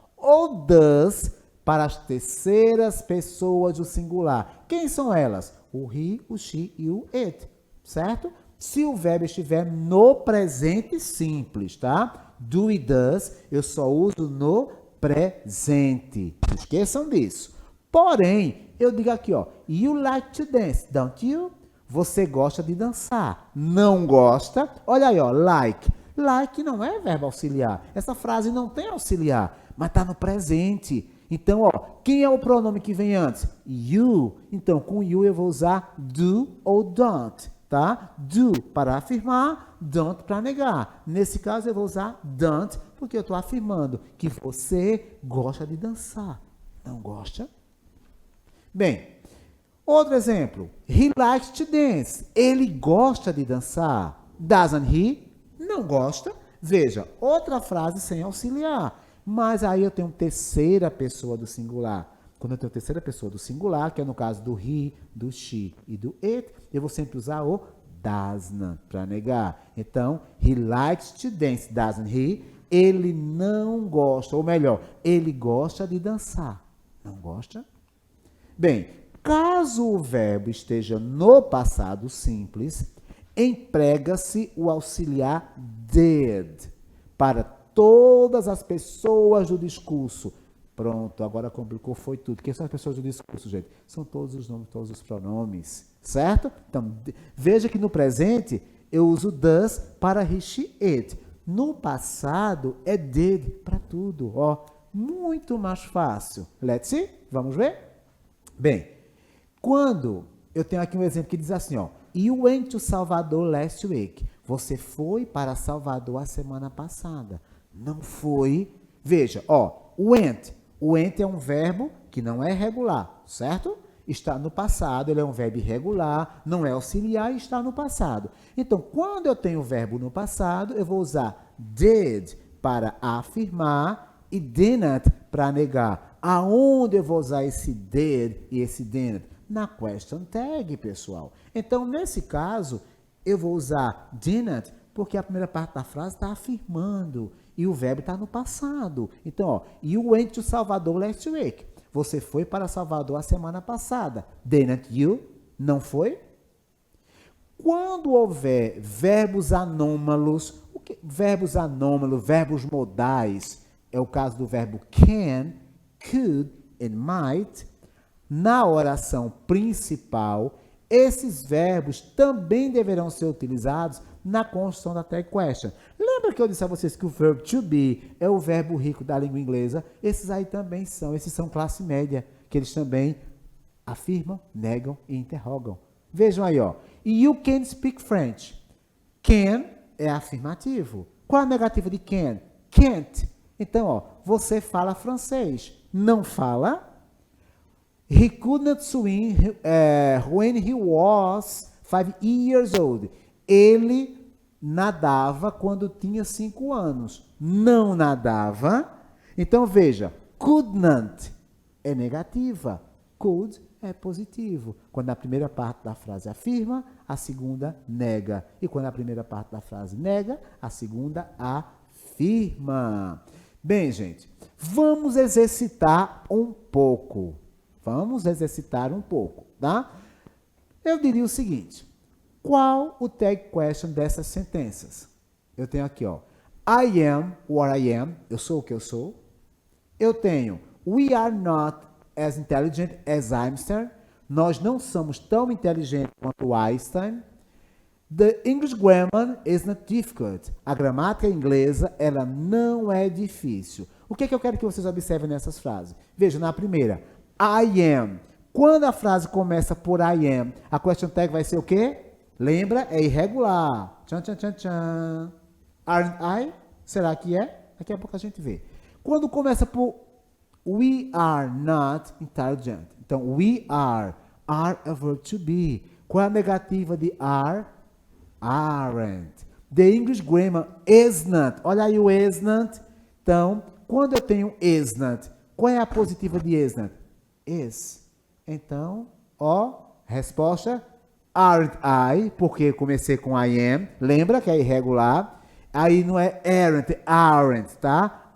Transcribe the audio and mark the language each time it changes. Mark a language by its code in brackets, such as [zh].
[pt] Ou does para as terceiras pessoas do singular. Quem são elas? O he, o she e o it. Certo? Se o verbo estiver no presente simples, tá? Do e does, eu só uso no presente. Não esqueçam disso. Porém, eu digo aqui, ó, [en] you like to dance, don't you? [pt] Você gosta de dançar. Não gosta? Olha aí, ó, like. Like não é verbo auxiliar. Essa frase não tem auxiliar, mas está no presente. Então, ó, quem é o pronome que vem antes? You. Então, com you eu vou usar do ou don't, tá? Do para afirmar, don't para negar. Nesse caso, eu vou usar don't porque eu estou afirmando que você gosta de dançar. Não gosta? Bem, outro exemplo. [en] He likes to dance. [pt] Ele gosta de dançar. [en] Doesn't he? [pt] Não gosta. Veja, outra frase sem auxiliar. Mas aí eu tenho terceira pessoa do singular. Quando eu tenho terceira pessoa do singular, que é no caso do he, do she e do it, eu vou sempre usar o doesn't para negar. [en] Então, he likes to dance, doesn't he? [pt] Ele não gosta, ou melhor, ele gosta de dançar. Não gosta? Bem, caso o verbo esteja no passado simples, emprega-se o auxiliar did para todas as pessoas do discurso. Pronto, agora complicou, foi tudo. Quem são as pessoas do discurso, gente? São todos os nomes, todos os pronomes, certo? Então, veja que no presente eu uso does para he, she, it. No passado é did para tudo, ó. Muito mais fácil. [en] Let's see? [pt] Vamos ver? Bem, quando eu tenho aqui um exemplo que diz assim, ó. [en] You went to Salvador last week. [pt] Você foi para Salvador a semana passada. Não foi. Veja, ó, went. Went é um verbo que não é regular, certo? Está no passado, ele é um verbo irregular, não é auxiliar e está no passado. Então, quando eu tenho o verbo no passado, eu vou usar did para afirmar e didn't para negar. Aonde eu vou usar esse did e esse didn't? Na question tag, pessoal. Então, nesse caso, eu vou usar didn't porque a primeira parte da frase está afirmando e o verbo está no passado. [en] Então, ó, you went to Salvador last week. [pt] Você foi para Salvador a semana passada. [en] Didn't you? [pt] Não foi? Quando houver verbos anômalos, verbos anômalos, verbos modais, é o caso do verbo can, could and might, na oração principal, esses verbos também deverão ser utilizados na construção da tag question. Lembra que eu disse a vocês que o verbo to be é o verbo rico da língua inglesa? Esses aí também são, esses são classe média, que eles também afirmam, negam e interrogam. Vejam aí, ó. [en] You can speak French. [pt] Can é afirmativo. Qual a negativa de can? Can't. Então, ó, você fala francês. Não fala? [en] He couldn't swim when he was 5 years old. [pt] Ele nadava quando tinha 5 anos. Não nadava. Então, veja, couldn't é negativa. Could é positivo. Quando a primeira parte da frase afirma, a segunda nega. E quando a primeira parte da frase nega, a segunda afirma. Bem, gente, vamos exercitar um pouco. Vamos exercitar um pouco, tá? Eu diria o seguinte. Qual o tag question dessas sentenças? Eu tenho aqui, ó. [en] I am what I am. [pt] Eu sou o que eu sou. [en] Eu tenho we are not as intelligent as Einstein. [pt] Nós não somos tão inteligentes quanto Einstein. [en] The English grammar is not difficult. [pt] A gramática inglesa, ela não é difícil. O que é que eu quero que vocês observem nessas frases? Veja, na primeira, I am. Quando a frase começa por I am, a question tag vai ser o quê? Lembra? É irregular. Tchan, tchan, tchan, tchan. [en] Aren't I? [pt] Será que é? Daqui a pouco a gente vê. Quando começa por [en] we are not intelligent. [pt] Então, we are é verb to be. Qual é a negativa de are? [en] Aren't. The English grammar is not. [pt] Olha aí o is not. Então, quando eu tenho is not, qual é a positiva de is not? Is. Então, ó, resposta, aren't I, porque comecei com I am. Lembra que é irregular? Aí não é aren't, tá?